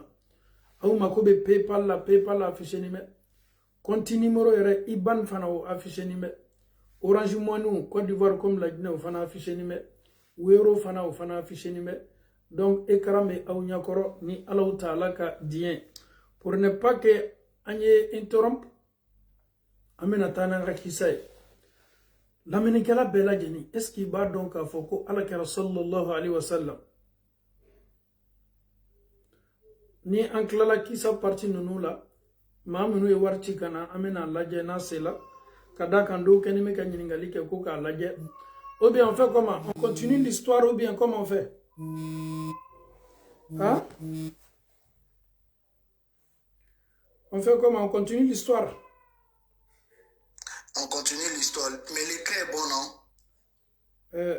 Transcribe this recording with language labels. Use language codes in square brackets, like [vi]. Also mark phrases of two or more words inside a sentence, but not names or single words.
[bm] aw mako bɛ paypal la affiché nin bɛ compte numéro yɛrɛ IBAN fana o affiché nin bɛ Orange Money Côte d'Ivoire [fr] comme la Guinée [bm] o fana affiché nin bɛ Wero fana o fana affiché nin bɛ donc écran bɛ aw ɲɛkɔrɔ ni alaw taala ka diɲɛ [fr] pour ne pas que [bm] an ye interrompre an bɛna taa n'an ka kisa ye lamɛnnikɛla bɛɛ lajɛlen [fr] est ce que [bm] i b'a dɔn k'a fɔ ko alakira [ar] صلى الله عليه وسلم [bm] ni an tilala kisa parti ninnu la maa minnu ye wari ci ka na an bɛna lajɛ n'a sela ka da kan dɔw kɛlen bɛ ka ɲininkali kɛ ko k'a lajɛ [fr] ou bien on fait comment on continue l'histoire ou bien comment on fait hein on fait comment on continue l'histoire. On continue l'histoire. Mais l'écran est bon, non?